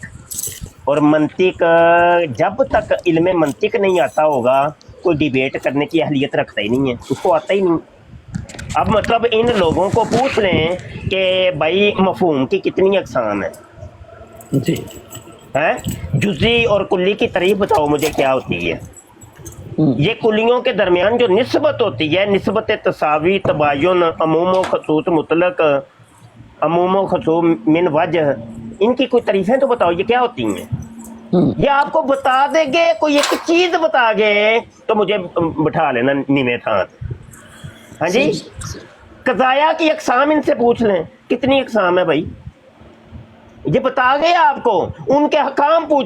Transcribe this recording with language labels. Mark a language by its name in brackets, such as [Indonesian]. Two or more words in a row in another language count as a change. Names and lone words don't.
[Urdu] اور منطق جب تک علم منطق نہیں آتا ہوگا کوئی ڈیبیٹ کرنے کی اہلیت رکھتا ہی نہیں ہے، اس کو آتا ہی نہیں. اب مطلب ان لوگوں کو پوچھ لیں کہ بھائی مفہوم کی کتنی اقسام ہیں، جی جزئی اور کلی کی تعریف بتاؤ مجھے کیا ہوتی ہے. یہ کلیوں کے درمیان جو نسبت ہوتی ہے، نسبت تساوی، تباین، عموم و خصوص مطلق، عموم و خصوص من وجہ، ان کی کوئی تعریفیں تو بتاؤ یہ کیا ہوتی ہیں. یہ آپ کو بتا دیں گے، کوئی ایک چیز بتا گے تو مجھے بٹھا لینا نیمے تھان. ہاں جی. قضایا کی اقسام ان سے پوچھ لیں کتنی اقسام ہے بھائی، یہ بتا گئے آپ کو.